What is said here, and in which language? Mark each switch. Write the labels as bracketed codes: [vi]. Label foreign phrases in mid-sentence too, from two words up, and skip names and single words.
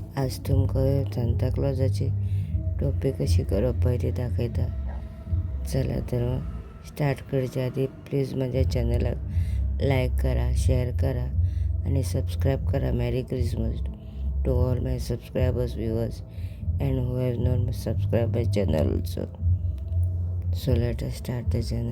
[kok] आज तुमकां सांताक्लॉजाची टोपी कशी करप पळय ती दाखयता. चला तर स्टार्ट करच्या आधी प्लीज माझ्या चॅनलाक लाईक करा, शेअर करा आणि सबस्क्राईब करा. [en] Merry Christmas to all my subscribers, viewers and who have not subscribed my channel also. So let us start the channel.